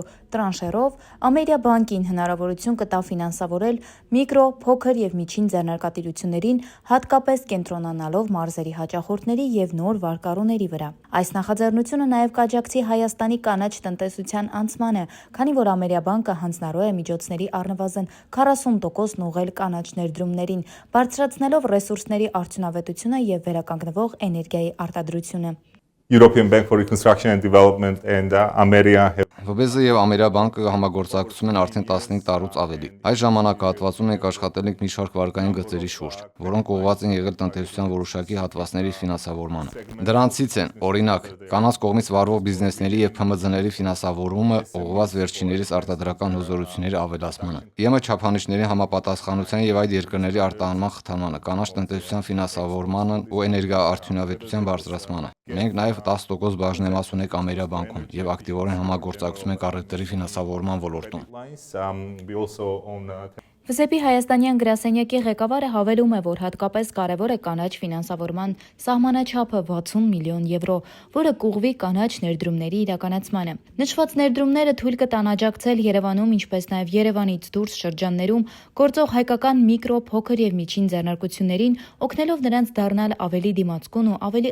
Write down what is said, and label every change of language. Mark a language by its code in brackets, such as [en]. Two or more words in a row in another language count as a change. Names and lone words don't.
[hy] տրանշերով, Ամերիաբանկին հնարավորություն կտա ֆինանսավորել միկրո, փոքր եւ միջին ձեռնարկատիրություններին, հատկապես կենտրոնանալով մարզերի հաճախորդների եւ նոր վարկառուների վրա։ Այս նախաձեռնությունը նաեւ կաջակցի Հայաստանի կանաչ տնտեսության անցմանը, քանի որ Ամերիաբանկը հանձնարարու է միջոցների առնվազն 40% ուղղել կանաչ ներդրումներին, բարձրացնելով ռեսուրսների արդյունավետությունը եւ վերականգնվող էներգիայի արտադրությունը։ [en] European Bank for Reconstruction and Development and Ameria have [hy] ՎԲԶ եւ Ամերիաբանկը համագործակցում են արդեն 15 տարուց ավելի։ Այս ժամանակահատվածում մենք աշխատել ենք մի շարք վարկային գծերի շուրջ, որոնք ուղղված են եղել տնտեսության որոշակի հատվածների ֆինանսավորմանը։ Դրանցից են, օրինակ, կանանց կողմից վարվող բիզնեսների եւ ՓՄԶ-ների ֆինանսավորումը ուղղված վերջիններիս արտադրական հզորությունների ավելացմանը, ԵՄ չափանիշների համապատասխանության եւ այդ երկրների արտահանման խթանմանը, կանաչ տնտեսության ֆինանսավորմանն ու էներգաարդյունավետության բարձրացմանը։ Մենք նաեւ 10% բաժնեմաս ունենք Ամերիաբանկում եւ ակտիվորեն համագործակցում ենք առևտրի ֆինանսավորման ոլորտում։ [en] we also own [hy] ՎԶԲ-ի հայաստանյան գրասենյակի ղեկավարը հավելում է, որ հատկապես կարևոր է կանաչ ֆինանսավորման սահմանաչափը 60 միլիոն եվրո, որը կուղղվի կանաչ ներդրումների իրականացմանը։ Նշված ներդրումները թույլ կտան աջակցել Երևանում, ինչպես նաև Երևանից դուրս շրջաններում գործող հայկական միկրո, փոքր եւ միջին ձեռնարկություններին, օգնելով նրանց դառնալ ավելի դիմացկուն ու ավելի